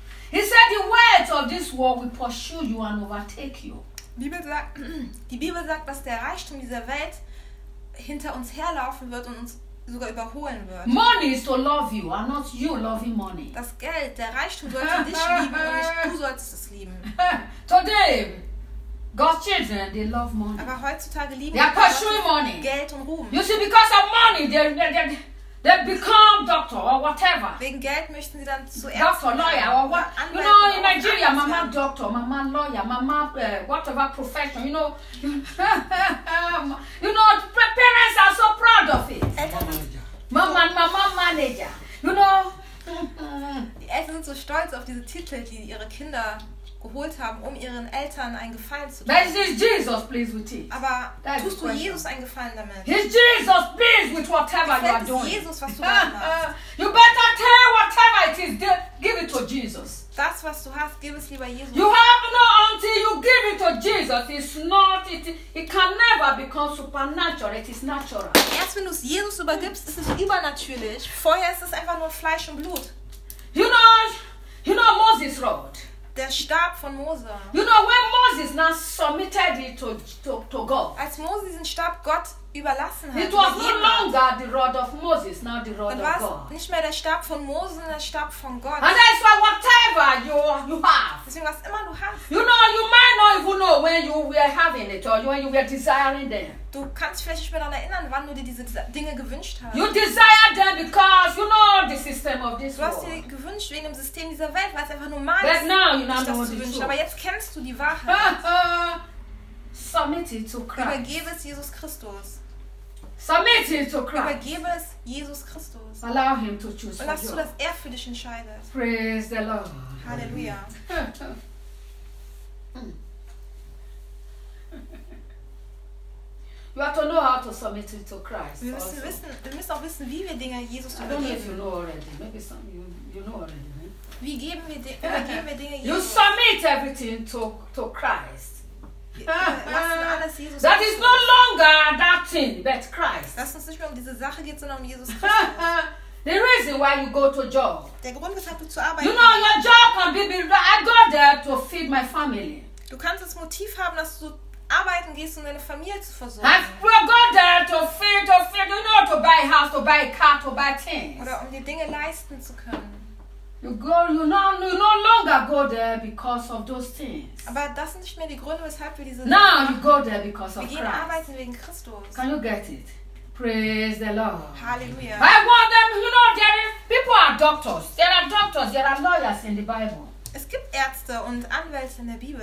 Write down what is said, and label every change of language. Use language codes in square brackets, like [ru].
[en] He said, the wealth of this world will pursue you and overtake you. [de] Die Bibel sagt, dass der Reichtum dieser Welt hinter uns herlaufen wird und uns sogar überholen wird. [en] Money is to love you, and not you loving money. [de] Das Geld, der Reichtum sollte dich lieben und nicht du sollst es lieben. [en] Today, God's children, they love money. [de] Aber heutzutage lieben sie [en] pursuing money. [de] Geld und Ruhm. [en] You see, because of money, they become doctor or whatever. [de] Wegen Geld möchten sie dann zu Ärzten. [en] Doctor, lawyer or what? You know, in Nigeria, mama doctor, mama lawyer, mama whatever profession. You know, you know, parents are so proud of it. Mama manager. You know, [de] die Eltern sind so stolz auf diese Titel, die ihre Kinder geholt haben, um ihren Eltern einen Gefallen zu tun. [en] But is Jesus pleased with it? [de] Aber [en] that [de] tust du [en] question. [de] Jesus einen Gefallen damit? [en] Is Jesus pleased with whatever you are doing? [de] Jesus, was du machst? [en] You better tell whatever it is, give it to Jesus. [de] Das, was du hast, gib es lieber Jesus. [en] You have no until you give it to Jesus. It's not, it can never become supernatural. It is natural. [de] Erst wenn du es Jesus übergibst, ist es übernatürlich. Vorher ist es einfach nur Fleisch und Blut. [en] You know Moses wrote. [de] Der Stab von Mose. [en] You know, when Moses now submitted it to God. [de] Als Mose diesen Stab Gott überlassen hat. [en] It was no longer the rod of Moses, now the rod of God. [de] Dann war es nicht mehr der Stab von Mose, sondern der Stab von Gott. [en] And that's why whatever you have. [de] Deswegen, was immer du hast. [en] You know, you might not even know when you were having it or when you were desiring them. [de] Du kannst vielleicht nicht mehr daran erinnern, wann du dir diese Dinge gewünscht hast. [en] You desire them because you know the system of this world. [de] Du hast sie gewünscht wegen dem System dieser Welt, weil es einfach normal ist, aber jetzt kennst du die Wahrheit. [en] Submit it to Christ. [de] Übergebe es Jesus Christus. [en] Submit it to Christ. [de] Übergebe es Jesus Christus. [en] Allow him to choose for you. [de] Und lass zu, dass er für dich entscheidet. [en] Praise the Lord. [de] Halleluja. [en] You have to know how to submit it to Christ. [de] Wir müssen auch wissen, wie wir Dinge Jesus übergeben. [en] I don't know if you know already. Maybe some you know already. Eh? [de] Wie geben wir übergeben wir Dinge Jesus? [en] You submit everything to Christ. [de] Alles Jesus. [en] That is no longer that thing, but Christ. [de] Lass uns nicht mehr um diese Sache geht, sondern um Jesus Christus. [en] The reason why you go to job. [de] Der Grund, weshalb du zur Arbeit. [en] You know your job can be. I go there to feed my family. [de] Du kannst das Motiv haben, dass du arbeiten gehst, um deine Familie zu versorgen. [en] I go there to feed, you know, to buy a house, to buy a car, to buy things. [de] Oder um die Dinge leisten zu können. [en] You no longer go there because of those things. [de] Aber das sind nicht mehr die Gründe, weshalb wir diese. [en] Now you go there because of Christ. [de] Wir gehen arbeiten wegen Christus. [en] Can you get it? Praise the Lord. Hallelujah. I want them. You know, people are doctors. There are doctors. There are lawyers in the Bible. [de] Es gibt Ärzte und Anwälte in der Bibel.